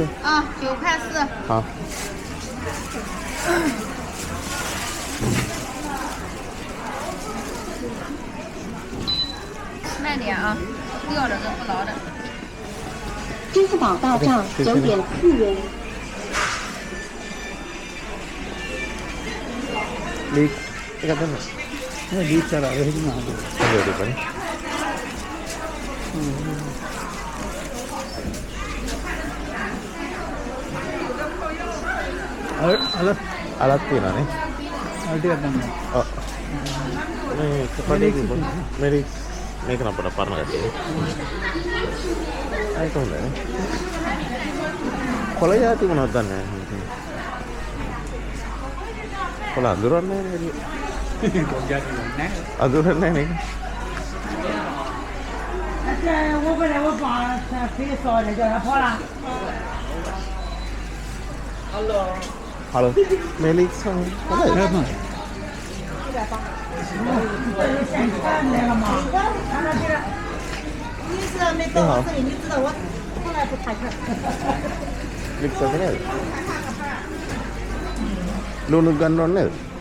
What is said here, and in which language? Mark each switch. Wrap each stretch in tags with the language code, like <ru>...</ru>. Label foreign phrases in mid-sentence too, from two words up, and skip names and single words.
<zh>啊，9块4。好。慢点啊，掉着的不牢的。支付宝到账9.4元。</zh> <si>ලීක්ස් එකක් ගන්න. මේ ලීක්ස් අර එහෙම නෑ. හරි දෙපනේ. අලක් තියෙනවා නේ. අර ටිකක් ගන්න. ඔව්. මේ කපඩේ තිබුණ. මේක නම් අපට පරණ ගැටේ. අය කොහොමද? කොළ යාති මොනවද දන්නේ නැහැ. කොළ අඳුරන්නේ නැහැ නේද? කොග්ගයක් නෑ. අඳුරන්නේ නැහැ නේද?</si> <zh>我本来我帮他肥烧的，叫他跑了。</zh> <si>හලෝ මේ ලීක්ස් හොඳයි.</si> <zh>来了吗？你是没到我这里，你知道我从来不看钱。</zh> <si>ලීක්ස් එක නේද? ලුණු ගන්න ඕනේ නේද?</si>